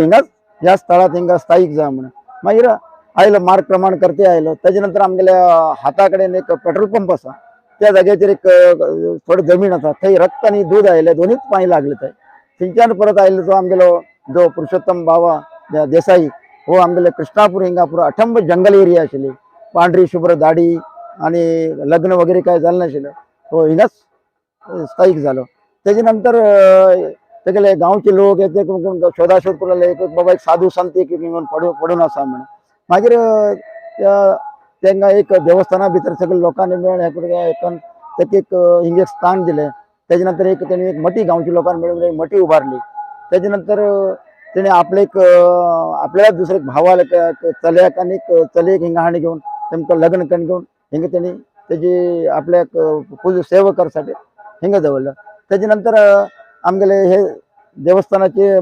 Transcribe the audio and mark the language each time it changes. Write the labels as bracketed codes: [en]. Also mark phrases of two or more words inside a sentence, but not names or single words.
[kok] हिंगाच ह्या स्थळात हिंगा स्थायीक जा म्हण मागीर आयलो मार्ग प्रमाण करते आयलो तेजे नंतर आमगेल्या हाता कडेन एक पेट्रोल पंप आसा त्या जाग्याचेर एक थोडी जमीन आसा थंय रक्त आनी दूध आयले 2च पांय लागले थंय थंयच्यान परत आयलो तो आमगेलो जो पुरुषोत्तम बाबा देसाई हो आमगेले कृष्णापूर हिंगा पुरो अठंब जंगल एरिया आशिल्ली पांढरी शुभ्र दाढी आणि लग्न वगैरे काय झालं नाशिल्लें तो हिंगाच स्थायीक जालो तेजे नंतर तेगेले गांवचे लोक ते शोधाशोध करू लागले एक बाबा एक साधू संत एक घेवन पडून आसा म्हण मागीर तांकां एक देवस्थाना भितर सगळे लोकांनी मेळून हे करून ताका एक हिंगा एक स्थान दिलें तेजे नंतर एक तेणी एक मठी गांवच्या लोकांनी मेळून एक मठी उबारली तेजे नंतर तेणे आपले एक आपल्या दुसरे भावाला चल्याक आनी चलयेक हिंगा हाडून घेवन तेमकां लग्न करून घेवन हिंगा तेणी तेजी आपल्याक पूज सेवा करसाठी हिंगा दवरलो तेजे नंतर आमगेले हे देवस्थानाचे